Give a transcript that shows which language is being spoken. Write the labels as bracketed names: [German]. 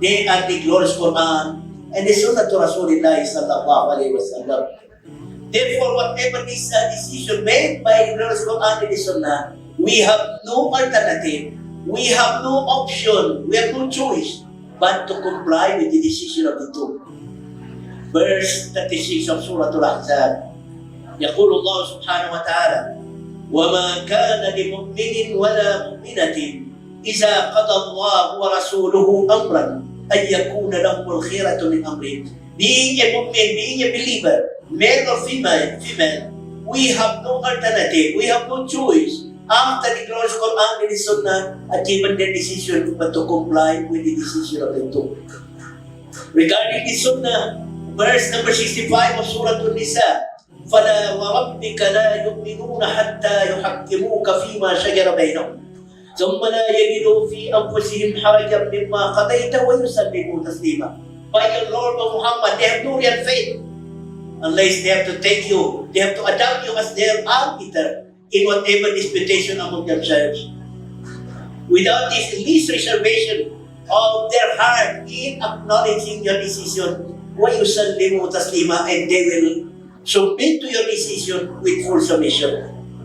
[English] They are the glorious Quran and the Sunnah to Rasulullah sallallahu alaihi wasallam. Therefore, whatever this decision made by the glorious Quran and the Sunnah, we have no alternative, we have no option, we have no choice but to comply with the decision of the two. Verse 36 of Surah Al-Ahzab. [Arabic] يقول الله سبحانه وتعالى: وما كان لمؤمن ولا مؤمنة إذا قضى الله ورسوله أمرا أن يكون لهم الخيرة من أمرهم. [English] Being a mu'min, being a believer, male or female, we have no alternative, we have no choice after the glorious Quran and the Sunnah are given their decision but to comply with the decision of the two. Regarding the Sunnah, verse number 65 of Surah An-Nisa, [Arabic] فَلَا وَرَبِّكَ لَا يُؤْمِنُونَ حَتَّى يُحَكِّمُوكَ فِيمَا شَجَرَ بَيْنَهُمْ ثُمَّ لَا يَجِدُوا فِي أَنفُسِهِمْ حَرَجًا مِمَّا قَضَيْتَ وَيُسَلِّمُوا تَسْلِيمًا. [English] By your Lord of Muhammad, they have no real faith unless they have to take you, they have to adopt you as their arbiter in whatever disputation among themselves. Without this least reservation of their heart in acknowledging your decision, [Arabic] وَيُسَلِّمُوا تَسْلِيمًا, [English] and they will submit to your decision with full submission.